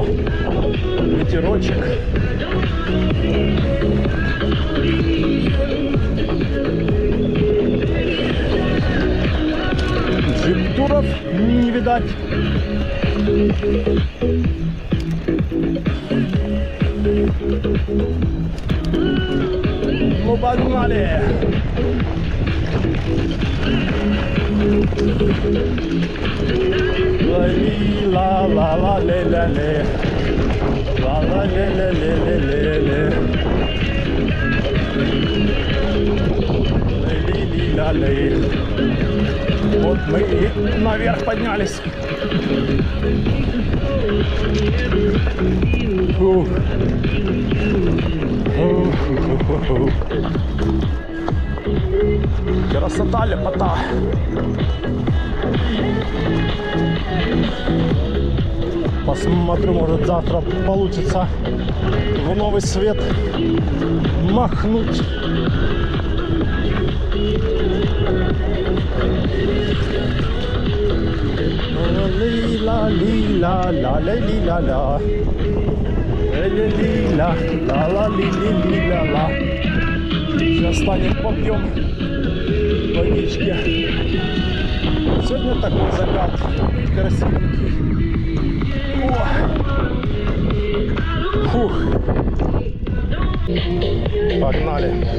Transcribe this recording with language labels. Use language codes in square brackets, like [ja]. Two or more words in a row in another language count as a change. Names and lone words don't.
[ru] Ветерочек. Джип-туров не видать. Ну, погнали! Ла-ла-ла-ле-ля-ле. Ла-ла-ле-ле-ле-ле-ле. Ли-ли-ла-ле. Вот мы и наверх поднялись. Фух. Красота, лепота. Посмотрю, может завтра получится в новый свет махнуть. Ла-ла-ли-ла-ла-ла-ла-ли-ла-ла. Ла-ла-ли-ла-ла-ла-ли-ли-ла-ла. Сейчас станем, попьем водички. Сегодня такой закат красивенький. О! Фух. Погнали.